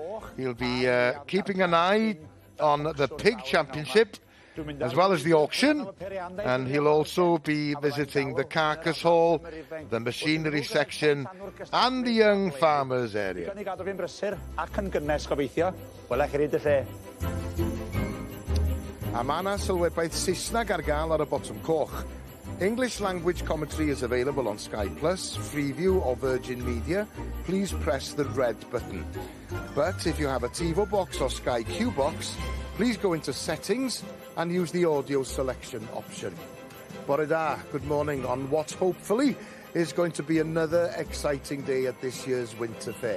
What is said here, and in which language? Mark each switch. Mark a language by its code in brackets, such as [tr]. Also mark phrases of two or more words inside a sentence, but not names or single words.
[en] He'll be keeping an eye on the Pig Championship as well as the auction, and he'll also be visiting the Carcass Hall, the machinery section and the young farmers area. [cy] Amana Sylwebaeth Saesneg ar gael ar y botwm coch. [en] English language commentary is available on Sky Plus, Freeview or Virgin Media. Please press the red button. But if you have a TiVo box or Sky Q box, please go into settings and use the audio selection option. [cy] Bore da, [en] good morning on what hopefully is going to be another exciting day at this year's Winter Ffair.